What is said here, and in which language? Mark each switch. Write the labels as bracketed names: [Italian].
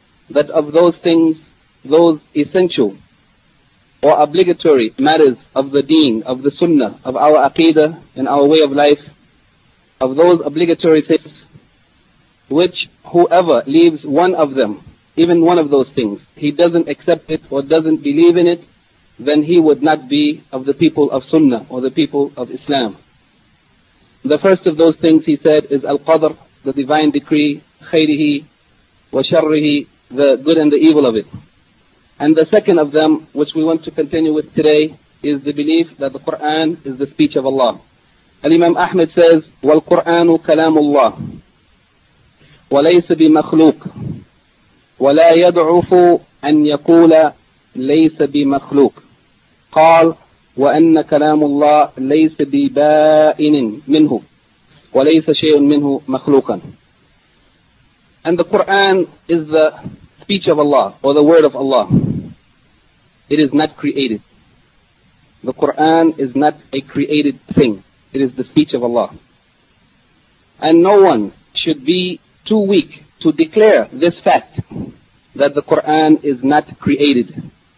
[English] That of those things, those essential or obligatory matters of the deen, of the sunnah, of our aqidah and our way of life, of those obligatory things, which whoever leaves one of them, even one of those things, he doesn't accept it or doesn't believe in it, then he would not be of the people of sunnah or the people of Islam. The first of those things, he said, is Al-Qadr, the divine decree, [Arabic] khayrihi wa sharrihi, [English] the good and the evil of it. And the second of them, which we want to continue with today, is the belief that the Qur'an is the speech of Allah. Al-Imam Ahmad says, [Arabic] وَالْقُرْآنُ كَلَامُ اللَّهِ وَلَيْسَ بِمَخْلُوقٍ وَلَا يَدْعُفُ أَن يَقُولَ ليس بمخلوق. قال وأن كلام الله ليس ببائن منه وليس شيء منه مخلوقا. [English] And the Quran is the speech of Allah or the word of Allah. It is not created. The Quran is not a created thing. It is the speech of Allah. And no one should be too weak to declare this fact that the Quran is not created.